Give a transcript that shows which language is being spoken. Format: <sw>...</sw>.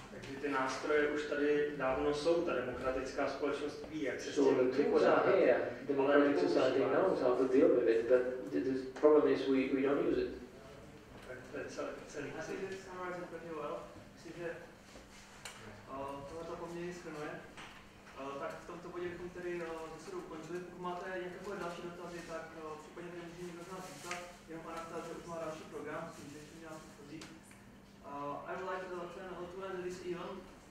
<cs>Takže ty nástroje už tady dávno jsou, ta demokratická společnost ví, jak se s tím vypořádat.</cs> <en>Democratic society knows how to deal with it, but the problem is we don't use it.</en> <cs>Tak to je celý. Já si</cs> <en>summarizing pretty well.</en> <cs>Myslím, že tohle to poměrně shrnuje. Tak v tomto bodě bychom tedy zase ukončili. Pokud máte jakékoliv další dotazy, tak případně tady může někdo z nás získat. Jenom Anastasií už má další program, s tím, že ještě nějak chodí.</cs> <en>I would like to end this event</en>